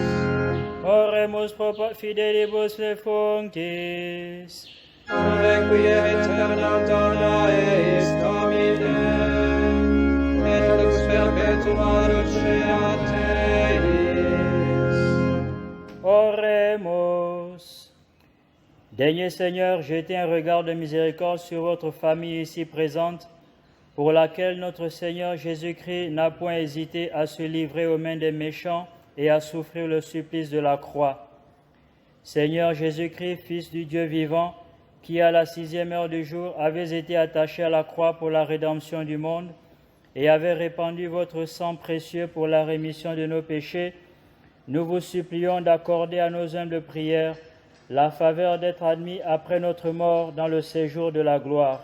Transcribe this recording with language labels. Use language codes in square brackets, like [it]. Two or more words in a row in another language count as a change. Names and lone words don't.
[la] Oremus pro fidelibus defunctis. Requiem aeternam dona eis Domine, et lux perpetua luceat eis. Oremus. [fr] Daignez Seigneur jeter un regard de miséricorde sur votre famille ici présente, pour laquelle notre Seigneur Jésus-Christ n'a point hésité à se livrer aux mains des méchants et à souffrir le supplice de la croix. Seigneur Jésus-Christ, Fils du Dieu vivant, qui à la 6e heure du jour avez été attaché à la croix pour la rédemption du monde, et avez répandu votre sang précieux pour la rémission de nos péchés, nous vous supplions d'accorder à nos humbles prières la faveur d'être admis après notre mort dans le séjour de la gloire.